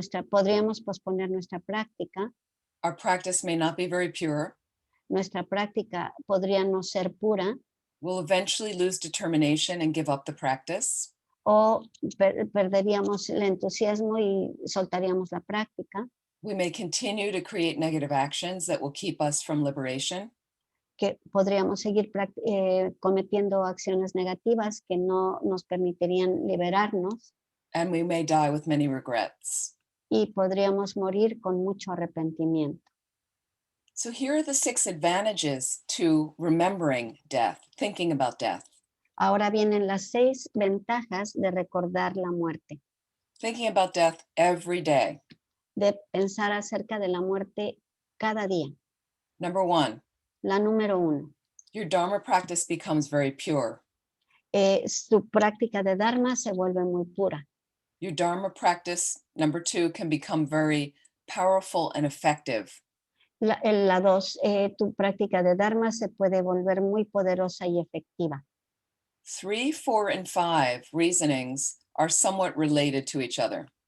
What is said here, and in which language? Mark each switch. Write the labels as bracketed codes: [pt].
[es] Podríamos posponer nuestra práctica. [en] Our practice may not be very pure. [es] Nuestra práctica podría no ser pura. [en] We'll eventually lose determination and give up the practice. [es] O perderíamos el entusiasmo y soltaríamos la práctica. [en] We may continue to create negative actions that will keep us from liberation. [es] Que podríamos seguir cometiendo acciones negativas que no nos permitirían liberarnos. [en] And we may die with many regrets. [es] y podríamos morir con mucho arrepentimiento. [en] So here are the 6 advantages to remembering death, thinking about death. [es] Ahora vienen las 6 ventajas de recordar la muerte, [en] Thinking about death every day. [es] de pensar acerca de la muerte cada día. [en] Number 1, [es] La número 1, [en] your Dharma practice becomes very pure. [es] su práctica de Dharma se vuelve muy pura. [en] Your Dharma practice, number 2, can become very powerful and effective. [es] La 2, tu práctica de Dharma se puede volver muy poderosa y efectiva. [en] 3, 4, and 5 reasonings are somewhat related to each other.